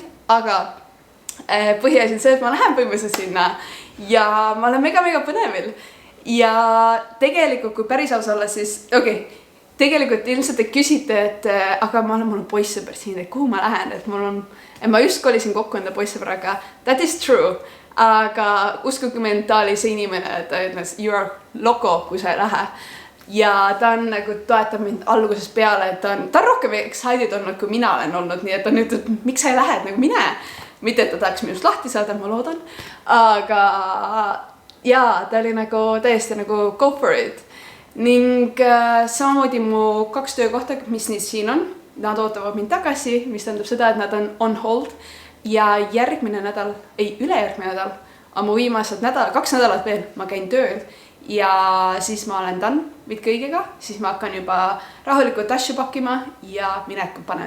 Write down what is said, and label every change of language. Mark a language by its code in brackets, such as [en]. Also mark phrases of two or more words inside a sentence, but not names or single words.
[et] Aga põhiasi on see, et ma lähen põhimõtteliselt sinna ja ma olen mega põnevil. Ja tegelikult, kui päris aus olla, siis tegelikult ilmselt te küsite, et aga mul on poissõber siin, et kuhu ma lähen, et ma just kolisin kokku enda poissõbraga. [en] That is true, [et] aga uskuge mentaali see inimene, et ta ütles, [en] you are loko, [et] kui sa ei lähe. Ja ta on nagu toetab mind algusest peale, et ta on rohkem excited olnud, kui mina olen olnud, nii et ta nüüd, miks sa ei lähe, et nagu mine. Mitte, et ta tahaks minust lahti saada, ma loodan, aga jaa, ta oli nagu täiesti nagu [en] go for it. [et] Ning samamoodi mu 2 töökohta, mis nüüd siin on, nad ootavad mind tagasi, mis tähendab seda, et nad on hold. Ja ülejärgmine nädal, on mu viimased 2 nädalat veel, ma käin tööl. Ja siis ma olen done kõigega, siis ma hakkan juba rahulikult asju pakkima ja mineku panen.